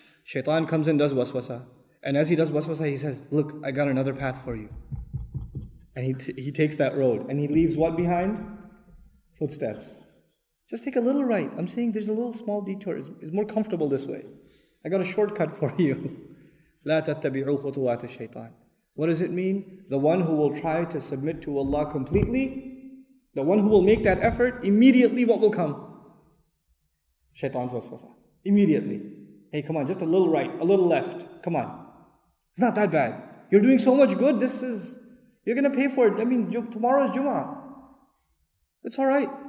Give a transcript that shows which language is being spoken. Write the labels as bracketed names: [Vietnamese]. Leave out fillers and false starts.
[English] Shaitan comes and does waswasa. And as he does waswasa, he says, look, I got another path for you. And he takes that road. And he leaves what behind? Footsteps. Just take a little right. I'm saying there's a little small detour. It's more comfortable this way. I got a shortcut for you. [Arabic] لا تتبعوا خطوات الشيطان. [English] What does it mean? The one who will try to submit to Allah completely, the one who will make that effort, immediately what will come? Shaitan's waswasa. Immediately. Hey, come on, just a little right, a little left. Come on. It's not that bad. You're doing so much good, you're going to pay for it. I mean, tomorrow's Jummah. It's alright.